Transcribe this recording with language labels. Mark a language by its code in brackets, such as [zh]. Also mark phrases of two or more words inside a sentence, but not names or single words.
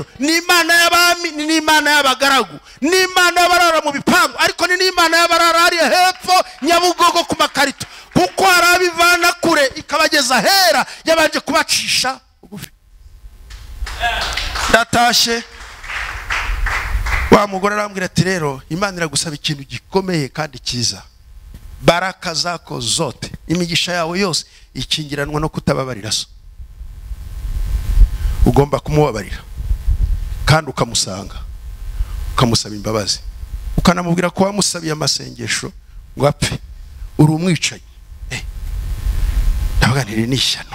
[rw] Ni Imana y'abami, ni Imana y'abagaragu, ni Imana y'abarara mu bipangu, ariko ni Imana y'abarara ari hepfo Nyabugogo ku makarito, kuko arabivana kure ikabageza hera, yabanje kubacisha bugufi. Ndatashe wa mugore arambwira ati rero Imana iragusaba ikintu gikomeye kandi cyiza. [sw] Baraka zako zote, [rw] imigisha yawe yose ikingiranwa no kutababarira so. Ugomba kumubabarira kandi ukamusanga, ukamusaba imbabazi, ukanamubwira ko wamusabiye amasengesho ngo apfe, uri umwicanyi. Ndavuga nti ni ishyano.